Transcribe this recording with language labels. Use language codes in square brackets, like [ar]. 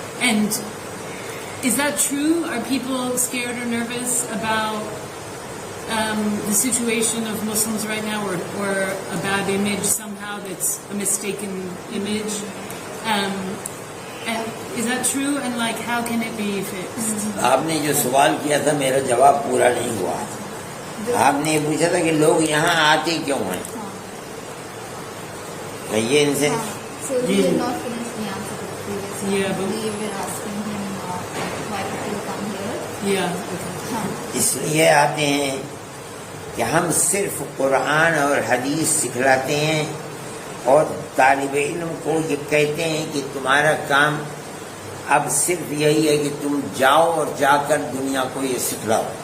[en] And is that true? Are people scared or nervous about the situation of Muslims right now, or a bad image somehow hijab, it's a mistaken image. And is that true? And like, how can it be fixed? [ur] آپ نے جو سوال کیا تھا میرا جواب پورا نہیں ہوا. آپ نے یہ پوچھا تھا کہ لوگ یہاں آتے کیوں ہیں. کہیے ان سے. [en] So we did not finish the answer to the previous one. Yeah, but- We were asking him why people come here. Yeah. Okay. [ur] ہاں. اس لیے آتے ہیں کہ ہم صرف قرآن اور حدیث سکھلاتے ہیں اور طالب علم کو یہ کہتے ہیں کہ تمہارا کام اب صرف یہی ہے کہ تم جاؤ اور جا کر دنیا کو یہ سکھلاؤ.